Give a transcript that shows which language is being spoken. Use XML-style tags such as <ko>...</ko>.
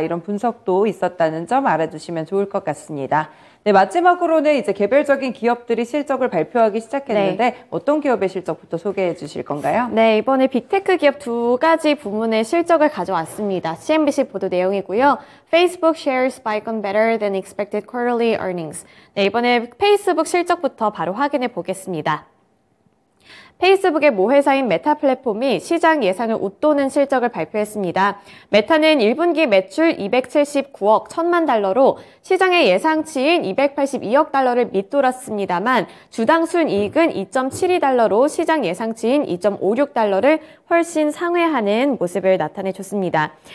<ko>이런 분석도 있었다는 점 알아두시면 좋을 것 같습니다. 네, 마지막으로는 이제 개별적인 기업들이 실적을 발표하기 시작했는데 어떤 기업의 실적부터 소개해 주실 건가요? 네, 이번에 빅테크 기업 두 가지 부문의 실적을 가져왔습니다. CNBC 보도 내용이고요.</ko> <en>Facebook shares spike on better than expected quarterly earnings.</en> <ko>네, 이번에 페이스북 실적부터 바로 확인해 보겠습니다. 페이스북의 모 회사인 메타 플랫폼이 시장 예상을 웃도는 실적을 발표했습니다. 메타는 1분기 매출 279억 1천만 달러로 시장의 예상치인 282억 달러를 밑돌았습니다만 주당 순이익은 2.72달러로 시장 예상치인 2.56달러를 훨씬 상회하는 모습을 나타내줬습니다.</ko>